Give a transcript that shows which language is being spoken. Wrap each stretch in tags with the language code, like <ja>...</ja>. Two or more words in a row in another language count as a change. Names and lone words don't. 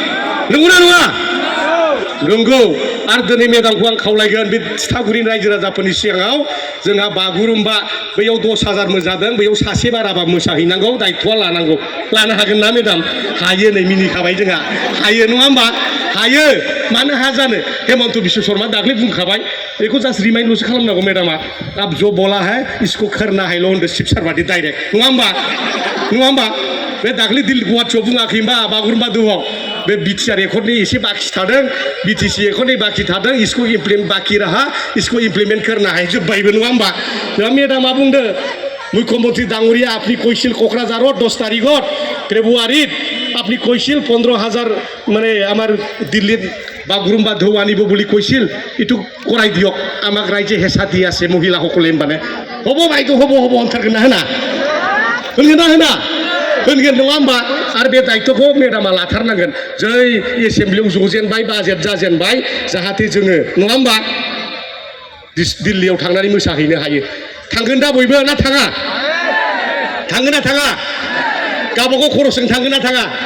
<brx>नंगौ आरो दिनै मेदामखौ आं खावलायगोन बे थिथागुरिनि रायजो राजाफोरनि सिगाङाव जोंहा बागुरुम्बा बैयाव 10,000 मोसादों बैयाव सासे बाराबा मोसाहैनांगौ दायथ'आ लानो हागोन ना मेदाम हायो नै मिनिखाबाय जोंहा हायो नङा होमबा हायो मानो हाया जानो हेमन्त बिश्व शर्मा दाख्लै बुंखाबाय बेखौ जास्ट रिमाइन्डल'सो खालामनांगौ मेदामा</brx> <hi>अब जो बोला है इसको करना है</hi> <brx>ल' होनदो शिब सारबादि डाइरेक्ट नङा होमबा बे दाख्लै गुवाहाटियाव बुङाखै होमबा बागुरुम्बा दोहौआव बे बिटिआर एकर्डनि एसे बाखि थादों बिटिसि एकर्डनि बाखि थादों</brx> <hi>इसको बाखि रहा इसको इमप्लिमेन्ट करना है</hi> <brx>जोब्बायबो नङा होमबा दा मेदामा बुंदो मुख्यमंत्री दाङुरिया</brx> <as>আপনি কৈছিল কোকরাঝারত 10 তারিখত ফেব্রুয়ারিত আপনি কৈছিল 15,000 মানে আমার দিল্লিত বাগुरुম্বা ধৌ আনিব বুলি কৈছিল ইটো কৰাই দিয়ক আমাক ৰাইজে হেঁচা দি আছে মহিলাসকলে মানে হ'ব বাইদেউ হ'ব অন্তৰগনা হনা</as> <brx>होनगोन नङा होमबा आरो बे दायित्वखौ मेदामा लाथारनांगोन जै एसेम्ब्लियाव जजेनबाय बाजेट जाजेनबाय जाहाथे जोङो नङा होमबा दिल्लीयाव थांनानै मोसाहैनो हायो थांगोन दा बयबो ना थाङा गावबागाव खरसजों थांगोन ना थाङा</brx>